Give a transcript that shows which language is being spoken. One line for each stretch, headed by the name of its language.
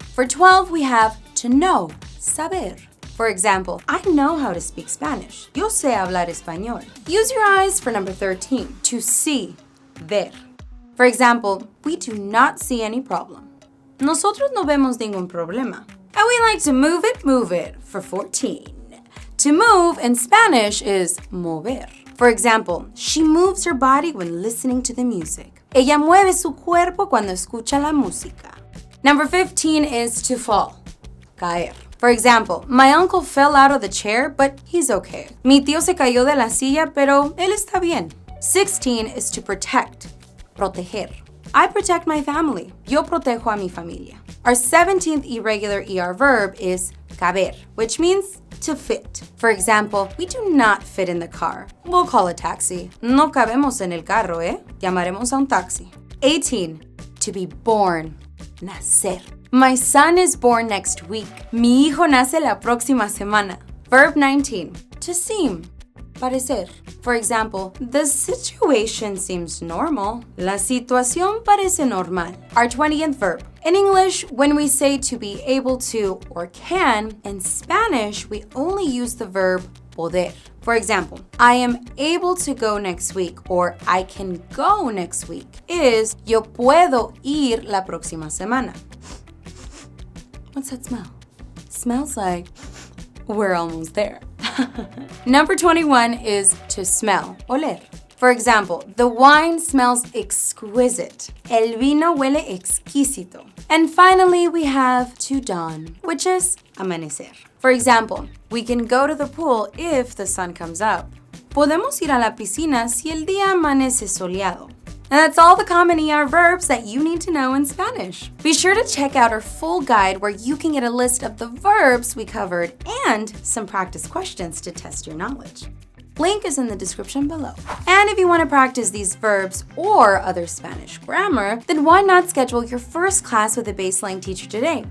English: For 12, we have to know, saber. For example, I know how to speak Spanish.
Spanish: Yo sé hablar español.
English: Use your eyes for number 13, to see, ver. For example, we do not see any problem.
Spanish: Nosotros no vemos ningún problema.
English: And we like to move it for 14. To move in Spanish is mover. For example, she moves her body when listening to the music.
Spanish: Ella mueve su cuerpo cuando escucha la música.
English: Number 15 is to fall, caer. For example, my uncle fell out of the chair, but he's okay.
Spanish: Mi tío se cayó de la silla, pero él está bien.
English: 16 is to protect, proteger. I protect my family.
Spanish: Yo protejo a mi familia.
English: Our 17th irregular ER verb is caber, which means to fit. For example, we do not fit in the car. We'll call a taxi.
Spanish: No cabemos en el carro, ¿eh? Llamaremos a un taxi.
English: 18, to be born,
Spanish: nacer.
English: My son is born next week.
Spanish: Mi hijo nace la próxima semana.
English: Verb 19, to seem, parecer. For example, the situation seems normal.
Spanish: La situación parece normal.
English: Our 20th verb. In English, when we say to be able to or can, in Spanish, we only use the verb poder. For example, I am able to go next week or I can go next week is
Spanish: yo puedo ir la próxima semana.
English: What's that smell? Smells like we're almost there. Number 21 is to smell, oler. For example, the wine smells exquisite.
Spanish: El vino huele exquisito.
English: And finally, we have to dawn, which is amanecer. For example, we can go to the pool if the sun comes up.
Spanish: Podemos ir a la piscina si el día amanece soleado.
English: And that's all the common ER verbs that you need to know in Spanish. Be sure to check out our full guide where you can get a list of the verbs we covered and some practice questions to test your knowledge. Link is in the description below. And if you want to practice these verbs or other Spanish grammar, then why not schedule your first class with a BaseLang teacher today?